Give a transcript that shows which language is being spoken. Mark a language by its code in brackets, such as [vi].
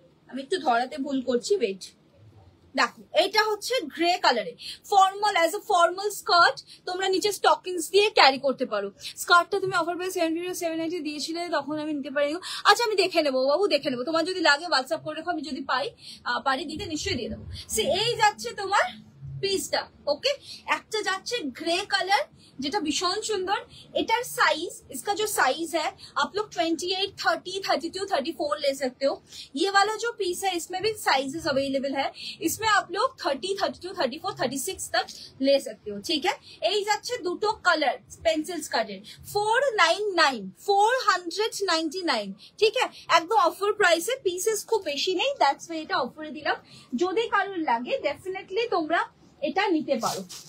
[bn] আমি একটু ধরাতে ভুল করছি, ওয়েট। দেখো এটা হচ্ছে গ্রে কালারে, formal, as a formal skirt তোমরা নিচে স্টকিংস দিয়ে ক্যারি করতে পারো। স্কার্টটা তুমি অফার প্রাইস 790 দিয়েছিলে, তখন আমি নিতে পারি। আচ্ছা আমি দেখে নেবো বাবু, দেখে নেবো, তোমার যদি লাগে হোয়াটসঅ্যাপ করে রেখো, আমি যদি পারি দিতে নিশ্চয়ই দিয়ে দেবো। সে এই যাচ্ছে তোমার পিসটা। ওকে, একটা যাচ্ছে গ্রে কালার যেটা ভীষণ সুন্দর। এটার [hi] साइज, इसका जो साइज है आप लोग 28, 30, 32, 34 ले सकते हो। ये वाला जो पीस है इसमें भी साइजेस अवेलेबल है, इसमें आप लोग 30, 32, 34, 36 तक ले सकते हो। ठीक है, [bn] এই যাচ্ছে দুটো কালার পেন্সিল স্কার্টের, 499। ঠিক আছে, একদম অফার প্রাইসে, পিসেস খুব বেশি নেই, [en] that's why [bn] এটা অফারে দিলাম। যদি কারোর লাগে ডেফিনেটলি তোমরা এটা নিতে পারো।